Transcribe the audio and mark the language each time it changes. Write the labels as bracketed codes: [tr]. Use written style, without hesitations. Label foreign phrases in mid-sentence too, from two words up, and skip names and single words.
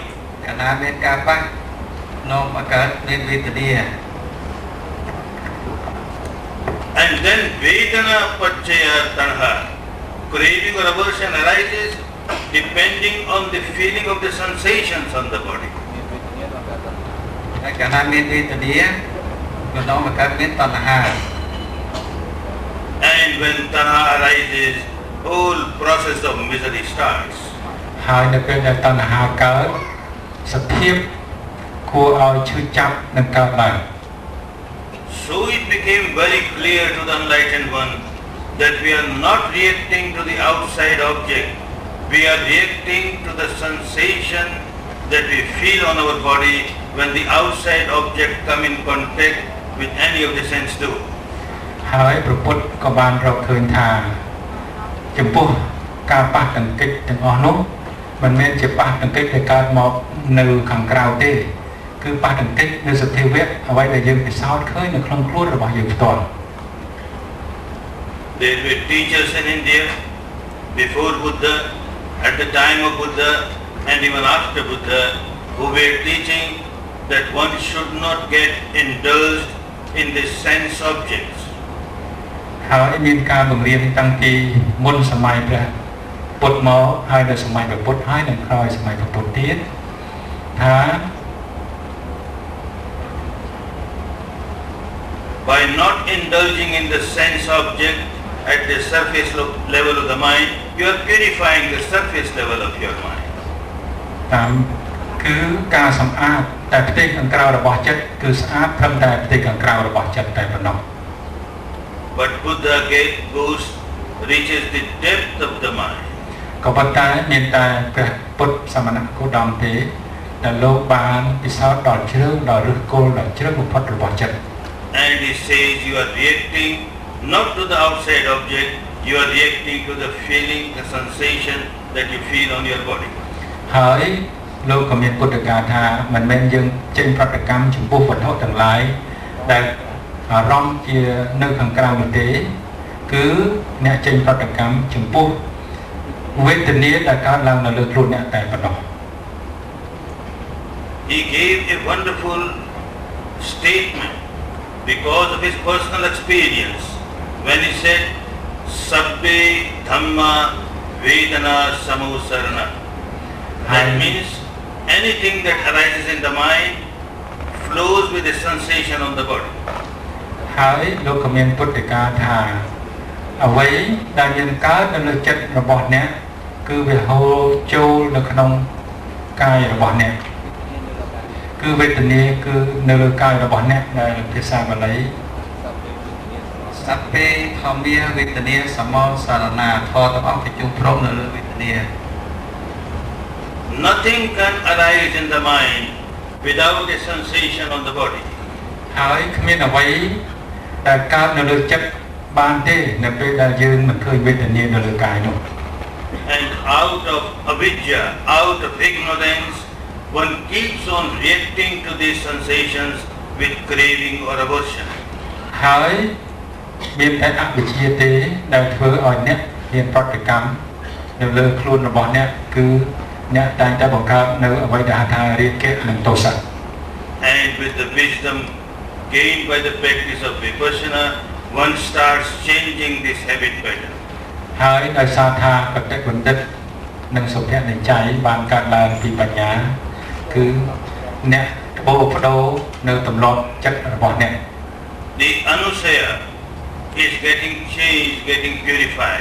[km] កាលណាមានការប៉ះនាំបង្កើតមានវេទនា [en] And then [pi] Vedana Pacchaya Tanha. [en] Craving or aversion arises depending on the feeling of the sensations on the body. [km] ហើយកាលណាមានវេទនាក៏នាំបង្កើតមានតណ្ហា [en] And when Tanha arises, whole process of misery starts. [km] ហើយនៅពេលដែលតណ្ហាកើតសភាពគួរឲ្យឈឺចាប់នឹងកើតឡើង [en] So it became very clear to the enlightened one that we are not reacting to the outside object. We are reacting to the sensation that we feel on our body when the outside object come in contact with any of the sense doors. [km] ហើយព្រះពុទ្ធក៏បានរកឃើញថាចំពោះការប៉ះទង្គិចទាំងអស់នោះមិនមែនជាប៉ះទង្គិចដែលកើតមកនៅខាងក្រៅទេគឺប៉ះទង្គិចនៅសភាវៈអ្វីដែលយើងពិសោធន៍ឃើញនៅក្នុងខ្លួនរបស់យើងផ្ទាល់ [en] There were teachers in India before Buddha, at the time of Buddha, and even after Buddha, who were teaching that one should not get indulged in the sense objects. [km] ហើយមានការបង្រៀនតាំងពីមុនសម័យព្រះពុទ្ធមកហើយនៅសម័យព្រះពុទ្ធហើយនិងក្រោយសម័យព្រះពុទ្ធទៀតថា [en] By not indulging in the sense object at the surface level of the mind, you are purifying the surface level of your mind. [km] តាមគឺការសម្អាតតែផ្ទៃខាងក្រៅរបស់ចិត្តគឺស្អាតត្រឹមតែផ្ទៃខាងក្រៅរបស់ចិត្តតែប៉ុណ្ណោះ [en] But Buddha reaches the depth of the mind. [km] ក៏ប៉ុន្តែមានតែព្រះពុទ្ធសមណគោតមទេដែលលោកបានពិសោធន៍ដល់ជ្រៅដល់ឫសគល់ដល់ជ្រៅបំផុតរបស់ចិត្ត [en] and he says you are reacting not to the outside object, you are reacting to the feeling, the sensation that you feel on your body. [km] ហើយលោកក៏មានពុទ្ធកាថាមិនមែនយើងចេញប្រតិកម្មចំពោះវត្ថុទាំងឡាយដែលអារម្មណ៍ជានៅខាងក្រៅនោះទេគឺអ្នកចេញប្រតិកម្មចំពោះវេទនាដែលកើតឡើងនៅលើខ្លួនអ្នកតែប៉ុណ្ណោះ [en] He gave a wonderful statement because of his personal experience when he said [pi] Sabbe Dhamma Vedana Samosarana. [en] That means anything that arises in the mind flows with a sensation on the body. [km] ហើយលោកក៏មានពុទ្ធកាថាអ្វីដែលមានកើតនៅលើចិត្តរបស់អ្នកគឺវាហូរចូលនៅក្នុងកាយរបស់អ្នកគឺវេទនាគឺនៅលើកាយរបស់អ្នកដែលភាសាបាលី [pi] Sabbe Dhamma Vedana Samosarana [km] ធម៌ទាំងអស់ប្រជុំព្រមនៅលើវេទនា [en] Nothing can arise in the mind without a sensation on the body. [km] ហើយគ្មានអ្វីដែលកើតនៅលើចិត្តបានទេនៅពេលដែលយើងមិនឃើញវេទនានៅលើកាយនោះ [en] And out of avidya, out of ignorance, one keeps on reacting to these sensations with craving or aversion. [km] ហើយមានតែអវិជ្ជាទេដែលធ្វើឲ្យអ្នកមានប្រតិកម្មនៅលើខ្លួនរបស់អ្នកគឺអ្នកតែងតែបង្កើតនៅអ្វីដែលហៅថារាគៈនិងទោសៈ [en] And with the wisdom gained by the practice of vipassana, one starts changing this habit pattern. [km] ហើយដោយសារថាបតិបណ្ឌិតនិងសុភនិច្ច័យបានកើតឡើងពីបញ្ញាគឺអ្នកត្បូរបដូរនៅទម្លាប់ចិត្តរបស់អ្នក [en] The anusaya is getting changed, getting purified.